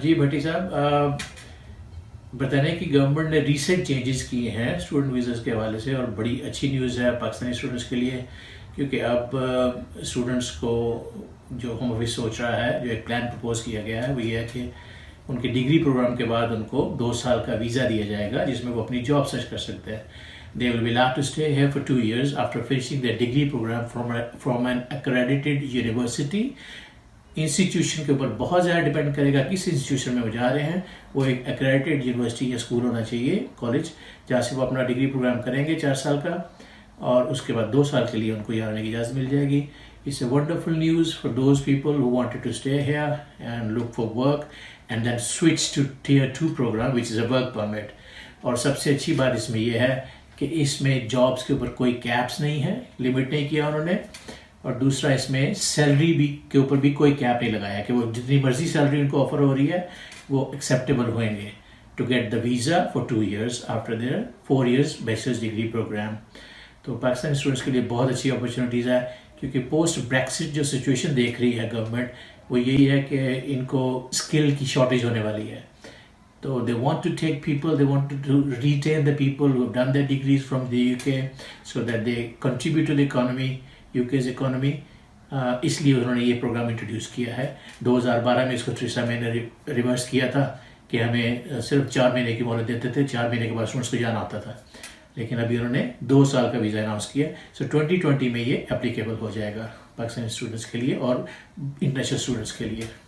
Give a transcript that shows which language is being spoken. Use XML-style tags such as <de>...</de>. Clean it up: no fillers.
<ur>جی بھٹی صاحب, برطانیہ کی گورنمنٹ نے ریسنٹ چینجز کیے ہیں اسٹوڈنٹ ویزاز کے حوالے سے, اور بڑی اچھی نیوز ہے پاکستانی اسٹوڈنٹس کے لیے, کیونکہ اب اسٹوڈنٹس کو جو ہوم آفس سوچ رہا ہے, جو ایک پلان پرپوز کیا گیا ہے وہ یہ ہے کہ ان کے ڈگری پروگرام کے بعد ان کو 2 سال کا ویزا دیا جائے گا جس میں وہ اپنی جاب سرچ کر سکتے ہیں.</ur> <en>They will be allowed to stay here for 2 years after finishing their degree program from an accredited university.</en> <ur>Institution کے اوپر بہت زیادہ ڈیپینڈ کرے گا کس انسٹیٹیوشن میں وہ جا رہے ہیں. وہ ایک ایکریڈیٹڈ یونیورسٹی یا اسکول ہونا چاہیے, کالج, جہاں سے وہ اپنا ڈگری پروگرام کریں گے 4 سال کا, اور اس کے بعد 2 سال کے لیے ان کو یہاں آنے کی اجازت مل جائے گی.</ur> <en>It's a wonderful news for those people who wanted to stay here and look for work and then switch to Tier 2 program which is a work permit.</en> <ur>اور سب سے اچھی بات اس میں یہ ہے کہ اس میں جابس کے اوپر کوئی کیپس نہیں ہے, لمٹ نہیں کیا انہوں نے, اور دوسرا اس میں سیلری بھی کے اوپر بھی کوئی کیپ نہیں لگایا کہ وہ جتنی مرضی سیلری ان کو آفر ہو رہی ہے وہ ایکسیپٹیبل ہوئیں گے</ur> <en>To get the visa for 2 years after their 4 years bachelor's degree programme.</en> <ur>تو پاکستانی اسٹوڈنٹس کے لیے بہت اچھی اپرچونیٹیز ہے, کیونکہ پوسٹ بریکسٹ جو سچویشن دیکھ رہی ہے گورنمنٹ وہ یہی ہے کہ ان کو اسکل کی شارٹیج ہونے والی ہے.</ur> <en>تو they want to take people, they want to retain the people who have done their degrees from the UK so that they contribute to the economy, UK's economy.</en> <ur>اس لیے انہوں نے یہ پروگرام انٹروڈیوس کیا ہے. 2012 میں اس کو تھریسا میں نے ریورس کیا تھا کہ ہمیں صرف 4 مہینے کی مہلت دیتے تھے, 4 مہینے کے بعد اسٹوڈنٹس کو جانا ہوتا تھا, لیکن ابھی انہوں نے 2 سال کا ویزا اناؤنس کیا. سو 2020 میں یہ اپلیکیبل ہو جائے گا پاکستانی اسٹوڈنٹس کے لیے اور انٹرنیشنل اسٹوڈنٹس کے لیے.</ur>